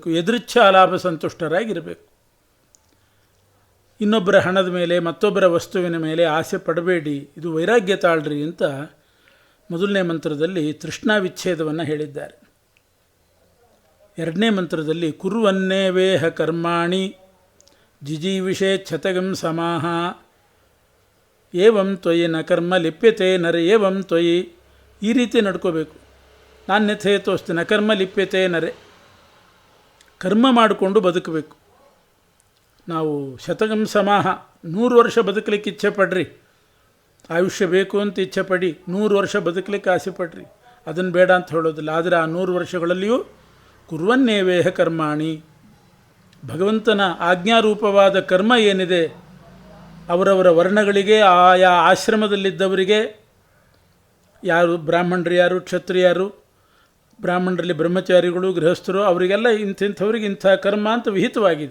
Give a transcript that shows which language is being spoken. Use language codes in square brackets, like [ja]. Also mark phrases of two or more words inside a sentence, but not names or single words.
[sa] ಎದೃಚ್ಛಾ ಲಾಭ [kn] ಸಂತುಷ್ಟರಾಗಿರಬೇಕು. ಇನ್ನೊಬ್ಬರ ಹಣದ ಮೇಲೆ, ಮತ್ತೊಬ್ಬರ ವಸ್ತುವಿನ ಮೇಲೆ ಆಸೆ ಪಡಬೇಡಿ, ಇದು ವೈರಾಗ್ಯ ತಾಳ್ರಿ ಅಂತ ಮೊದಲನೇ ಮಂತ್ರದಲ್ಲಿ ತೃಷ್ಣಾ ವಿಚ್ಛೇದವನ್ನು ಹೇಳಿದ್ದಾರೆ. ಎರಡನೇ ಮಂತ್ರದಲ್ಲಿ [sa] ಕುರ್ವನ್ನೇವೇಹ ಕರ್ಮಾಣಿ ಜಿಜೀವಿಷೇ ಛತಗಂ ಸಮಾಹ ಏವಂ ತ್ವಯಿ ನ ಕರ್ಮ ಲಿಪ್ಯತೆ ನರ ಏವಂ ತ್ವಯಿ. [kn] ಈ ರೀತಿ ನಡ್ಕೋಬೇಕು. [sa] ನಾನ್ಯಥೇತೋಸ್ತಿ ನ ಕರ್ಮ ಲಿಪ್ಯತೆ ನರೆ, [kn] ಕರ್ಮ ಮಾಡಿಕೊಂಡು ಬದುಕಬೇಕು. ನಾವು [sa] ಶತಗಂ ಸಮಾಹ, [kn] 100 ವರ್ಷ ಬದುಕಲಿಕ್ಕೆ ಇಚ್ಛೆ ಪಡ್ರಿ, ಆಯುಷ್ಯ ಬೇಕು ಅಂತ ಇಚ್ಛೆ ಪಡಿ, 100 ವರ್ಷ ಬದುಕಲಿಕ್ಕೆ ಆಸೆ ಪಡ್ರಿ, ಅದನ್ನು ಬೇಡ ಅಂತ ಹೇಳೋದಿಲ್ಲ. ಆದರೆ ಆ 100 ವರ್ಷಗಳಲ್ಲಿಯೂ [sa] ಕುರ್ವನ್ನೇವೇಹ ಕರ್ಮಾಣಿ, [kn] ಭಗವಂತನ ಆಜ್ಞಾರೂಪವಾದ ಕರ್ಮ ಏನಿದೆ, ಅವರವರ ವರ್ಣಗಳಿಗೆ, ಆಯಾ ಆಶ್ರಮದಲ್ಲಿದ್ದವರಿಗೆ, ಯಾರು ಬ್ರಾಹ್ಮಣರು, ಯಾರು ಕ್ಷತ್ರಿಯರು, ಬ್ರಾಹ್ಮಣರಲ್ಲಿ ಬ್ರಹ್ಮಚಾರಿಗಳು, ಗೃಹಸ್ಥರು, ಅವರಿಗೆಲ್ಲ ಇಂಥವ್ರಿಗೆ ಇಂಥ ಕರ್ಮ ಅಂತ ವಿಹಿತವಾಗಿದೆ.